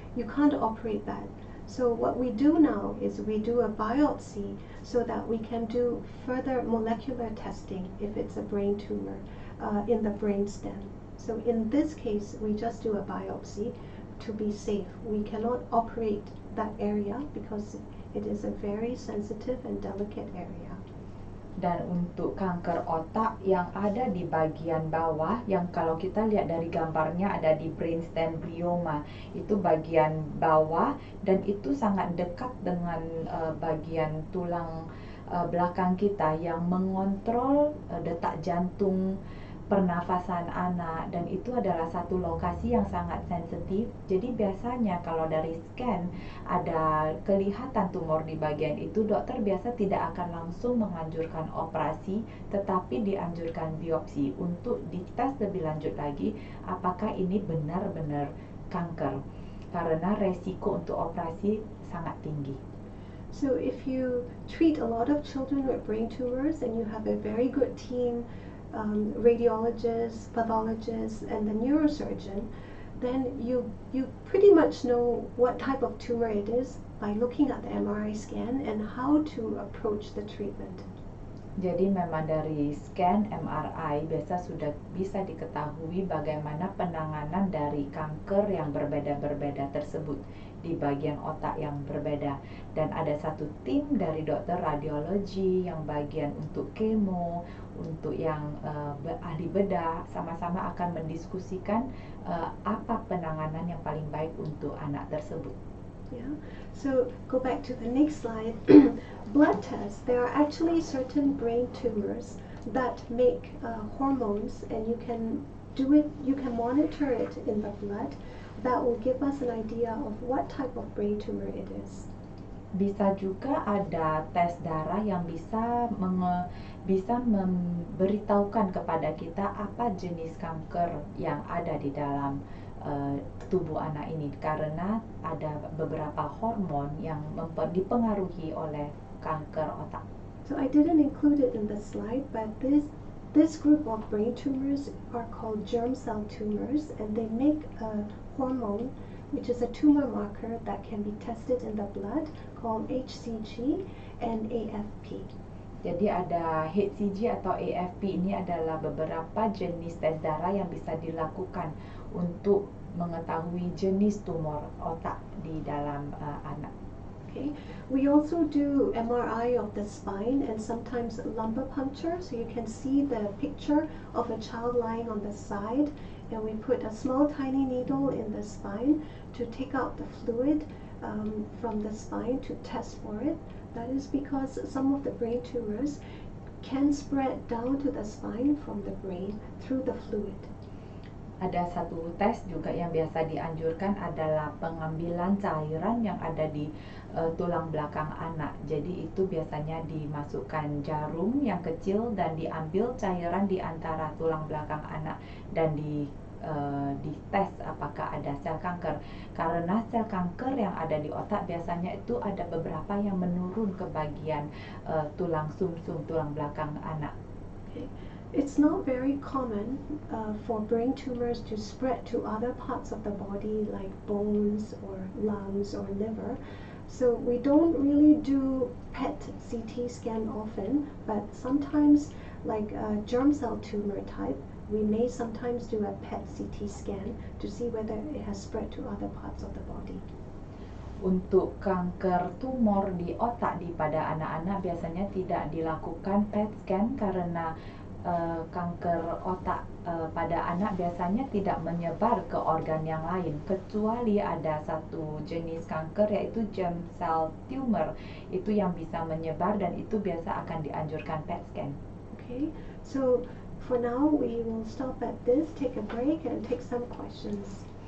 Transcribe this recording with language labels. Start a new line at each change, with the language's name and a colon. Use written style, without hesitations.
English: You can't operate that. So what we do now is we do a biopsy so that we can do further molecular testing if it's a brain tumor in the brainstem. So in this case, we just do a biopsy to be safe. We cannot operate that area because it is a very sensitive and delicate area.
Indonesian: Dan untuk kanker otak yang ada di bagian bawah, yang kalau kita lihat dari gambarnya ada di brainstem glioma, itu bagian bawah dan itu sangat dekat dengan bagian tulang belakang kita yang mengontrol detak jantung, pernafasan anak, dan itu adalah satu lokasi yang sangat sensitif. Jadi biasanya kalau dari scan ada kelihatan tumor di bagian itu, dokter biasa tidak akan langsung menganjurkan operasi, tetapi dianjurkan biopsi untuk dites lebih lanjut lagi apakah ini benar-benar kanker, karena resiko untuk operasi sangat tinggi.
English: So if you treat a lot of children with brain tumors and you have a very good team, radiologists, pathologists, and the neurosurgeon, then you pretty much know what type of tumor it is by looking at the MRI scan and how to approach the treatment.
Indonesian: Jadi memang dari scan MRI biasa sudah bisa diketahui bagaimana penanganan dari kanker yang berbeda-berbeda tersebut di bagian otak yang berbeda. Dan ada satu tim dari dokter radiologi yang bagian untuk kemo, untuk yang ahli bedah, sama-sama akan mendiskusikan apa penanganan yang paling baik untuk anak tersebut.
English: Yeah. So go back to the next slide. Blood tests. There are actually certain brain tumors that make hormones, and you can do it. You can monitor it in the blood. That will give us an idea of what type of brain tumor it is.
Indonesian: Bisa juga ada tes darah yang bisa memberitahukan kepada kita apa jenis kanker yang ada di dalam tubuh anak ini, karena ada beberapa hormon yang dipengaruhi oleh kanker otak.
English: So I didn't include it in the slide, but this group of brain tumors are called germ cell tumors, and they make a hormone which is a tumor marker that can be tested in the blood called HCG and AFP.
Indonesian: Jadi ada HCG atau AFP, ini adalah beberapa jenis tes darah yang bisa dilakukan untuk mengetahui jenis tumor otak di dalam anak.
English: Okay. We also do MRI of the spine and sometimes lumbar puncture, so you can see the picture of a child lying on the side, and we put a small tiny needle in the spine to take out the fluid from the spine to test for it. That is because some of the brain tumors can spread down to the spine from the brain through the fluid.
Indonesian: Ada satu tes juga yang biasa dianjurkan adalah pengambilan cairan yang ada di tulang belakang anak. Jadi itu biasanya dimasukkan jarum yang kecil dan diambil cairan di antara tulang belakang anak dan dites apakah ada sel kanker. Karena sel kanker yang ada di otak biasanya itu ada beberapa yang menurun ke bagian tulang sumsum tulang belakang anak.
English: Okay. It's not very common for brain tumors to spread to other parts of the body like bones or lungs or liver. So we don't really do PET CT scan often, but sometimes like a germ cell tumor type, we may sometimes do a PET CT scan to see whether it has spread to other parts of the body.
Indonesian: Untuk kanker tumor di otak pada anak-anak biasanya tidak dilakukan PET scan karena kanker otak pada anak biasanya tidak menyebar ke organ yang lain, kecuali ada satu jenis kanker yaitu germ cell tumor, itu yang bisa menyebar dan itu biasa akan dianjurkan PET scan.
English: Okay, so for now we will stop at this, take a break and take some questions.